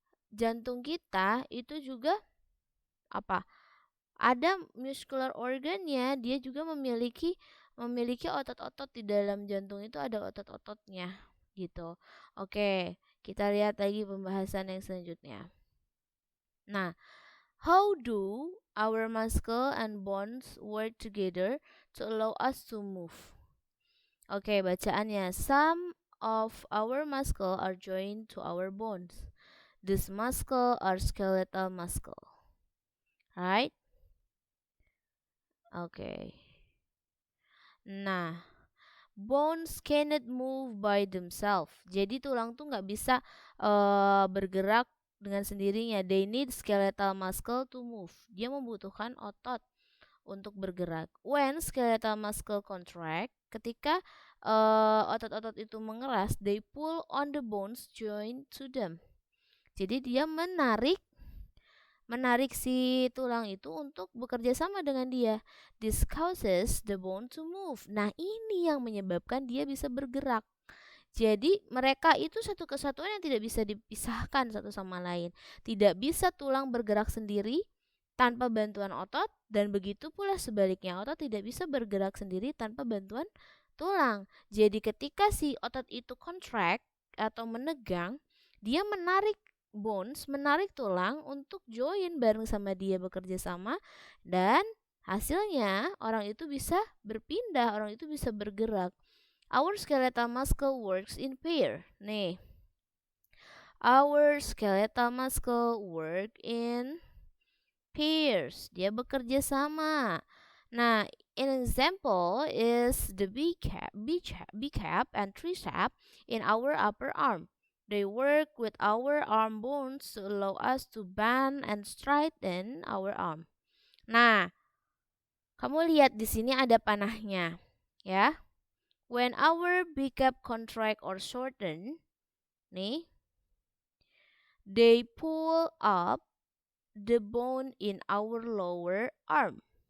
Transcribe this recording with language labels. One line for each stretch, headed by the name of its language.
Indonesian: Jantung kita itu juga ada muscular organnya, dia juga memiliki otot-otot. Di dalam jantung itu ada otot-ototnya gitu. Oke, kita lihat lagi pembahasan yang selanjutnya.
English: Nah, how do our muscle and bones work together to allow us to move? Oke, bacaannya, some of our muscle are joined to our bones. These muscle are skeletal muscle. Right? Okay. Nah, bones cannot move by themselves.
Indonesian: Jadi tulang tuh nggak bisa bergerak dengan sendirinya.
English: They need skeletal muscle to move.
Indonesian: Dia membutuhkan otot untuk bergerak.
English: When skeletal muscle contract,
Indonesian: ketika otot-otot itu mengeras,
English: they pull on the bones joined to them.
Indonesian: Jadi dia menarik si tulang itu untuk bekerja sama dengan dia.
English: This causes the bone to move.
Indonesian: Nah, ini yang menyebabkan dia bisa bergerak Jadi mereka itu satu kesatuan yang tidak bisa dipisahkan satu sama lain. Tidak bisa tulang bergerak sendiri tanpa bantuan otot, dan begitu pula sebaliknya, otot tidak bisa bergerak sendiri tanpa bantuan tulang. Jadi ketika si otot itu contract atau menegang, dia menarik bones, menarik tulang untuk join bareng sama dia, bekerja sama, dan hasilnya orang itu bisa berpindah, orang itu bisa bergerak.
English: Our skeletal muscle works in pair. Nih, our skeletal muscle work in pairs.
Indonesian: Dia bekerja sama.
English: Nah, an example is the B-cap and tricep in our upper arm. They work with our arm bones to allow us to bend and straighten our arm.
Indonesian: Nah, kamu lihat di sini ada panahnya, ya.
English: When our B-cap contract or shorten, nih, they pull up the bone in our lower arm.